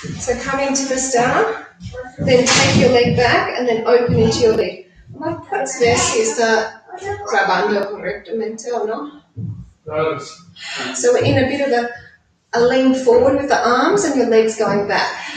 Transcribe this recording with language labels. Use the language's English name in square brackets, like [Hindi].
[English] So come into the star, then take your leg back and then open into your leg. [Spanish] Ma puedes ver si está grabando correctamente o no. [English] So we're in a bit of a lean forward with the arms and your legs going back.